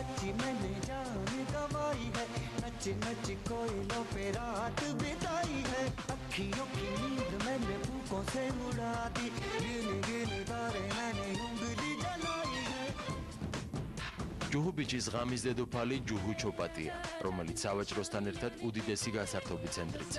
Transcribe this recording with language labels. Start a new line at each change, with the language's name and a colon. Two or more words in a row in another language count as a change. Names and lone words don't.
Hindi: मैंने जान गवाई है नच नच कोयलों पे रात बिताई है अखियों की नींद मैंने फूकों से उड़ा दी गिन गिन तारे मैंने उंगली जलाई है
Georgian: ჯუჰუ ბიჭის ღამის დედოფალი ჯუჰუ ჩოპატია, რომელიც სავაჭროსთან ერთად უდიდესი გასართობი ცენტრიცაა.